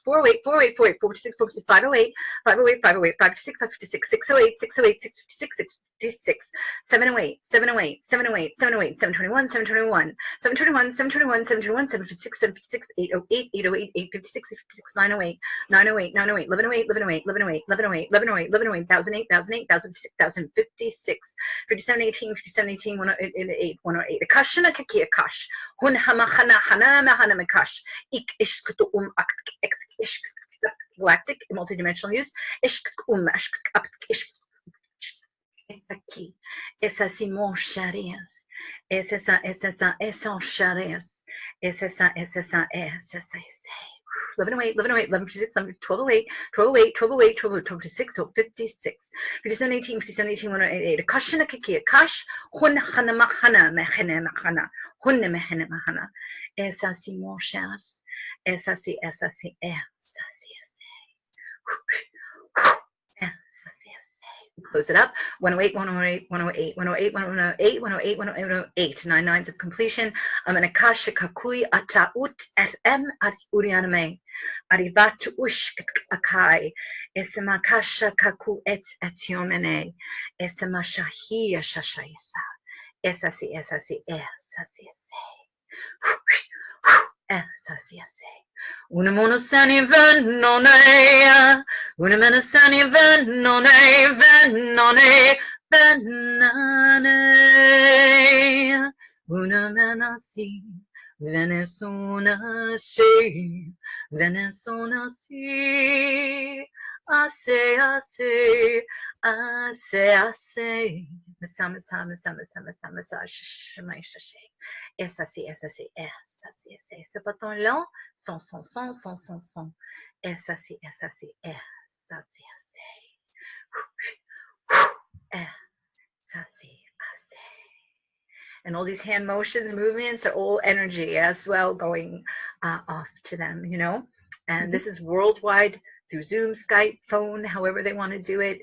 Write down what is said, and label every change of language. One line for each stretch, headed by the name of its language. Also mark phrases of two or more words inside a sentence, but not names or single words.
English: 408, 408, 408, 456, 456, 508, 508, 508, 556, 556, 608, 608, 656, 656, 708, 708, 708, 708, 721, 721, 721, 721, 721, 756, 756, 808, 808, 856, 856, 908, 908, 908, 1108, 1108, 1108, 1108, 1108, 1008, 1008, 1056, 1056, 5718, 5718, 108, 108. Akashana kaki akash. Hun hamahana hana mahana makash. Ik ishkutu ishk galactic multidimensional use. Ishk ashk up ishk aquí. Esa simon sharias. Esa sharias. Esa 1108, 1108, 1156, 1208, 1208, 1208, 1226, 1256, 5718, 5718, 188. Akashana kaki akash. Hun hana mahana mehene mahana. Hun mehene mahana. Esa simon sharias. Esa si. Close it up. 108, 108, 108, 108, 108, 108, 108, 9 nines of completion. Akasha kakui ataut et at urianame. Arivatu ush akai. Esemakasha kaku et yomene. Esemashahia shashaisa. Esasi. Una monosani venone, una monosani venone, una menasi, Venezuela si, ase, Essa si, ce bâton-là, son. Essa si. And all these hand motions, movements are all energy as well going off to them, you know. And this is worldwide through Zoom, Skype, phone, however they want to do it.